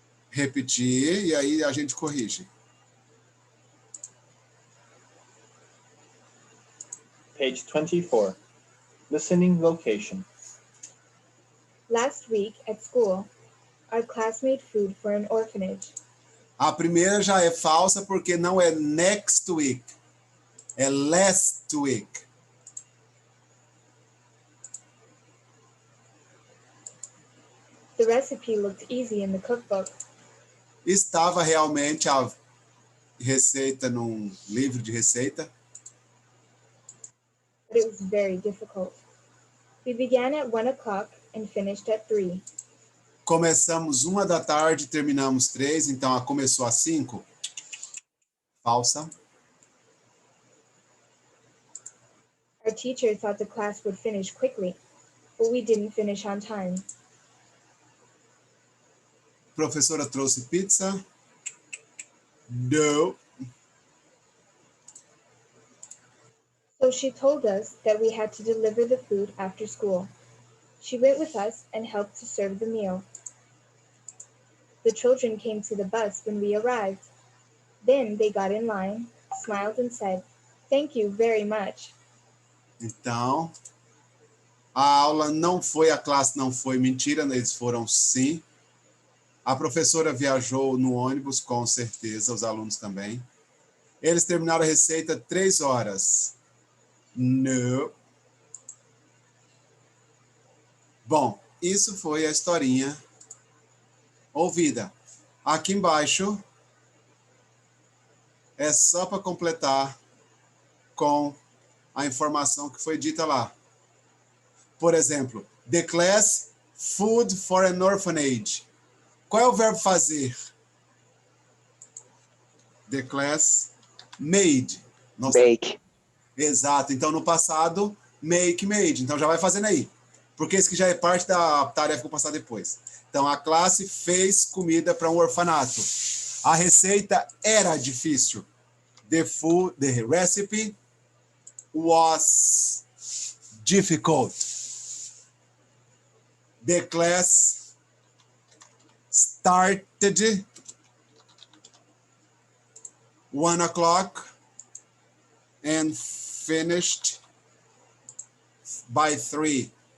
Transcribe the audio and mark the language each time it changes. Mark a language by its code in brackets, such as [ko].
[pt] Repetir e aí a gente corrige. [en] Page 24. Listening location. Last week at school, our class made food for an orphanage. [pt] A primeira já é falsa porque não é next week. É last week. [en] The recipe looked easy in the cookbook. [pt] Estava realmente a receita num livro de receita. [en] But it was very difficult. We began at 1 o'clock and finished at 3. [pt] Começamos 1 da tarde, terminamos 3, então ela começou às 5. Falsa. [en] Our teacher thought the class would finish quickly, but we didn't finish on time. [pt] Professora trouxe pizza. No. [en] So she told us that we had to deliver the food after school. She went with us and helped to serve the meal. The children came to the bus when we arrived. Then they got in line, smiled and said, "Thank you very much." [pt] Então, a aula não foi, a classe não foi, mentira, eles foram sim. A professora viajou no ônibus, com certeza, os alunos também. Eles terminaram a receita 3 horas. No. Bom, isso foi a historinha ouvida. Aqui embaixo é só para completar com a informação que foi dita lá. Por exemplo, [en] the class food for an orphanage. [pt] Qual é o verbo fazer? [en] The class made. Nossa. Bake. [pt] Exato. Então, no passado, make, made. Então, já vai fazendo aí. Porque isso que já é parte da tarefa que eu vou passar depois. Então, a classe fez comida para um orfanato. A receita era difícil. [en] The recipe was difficult. The class started 1 o'clock and finished by 3.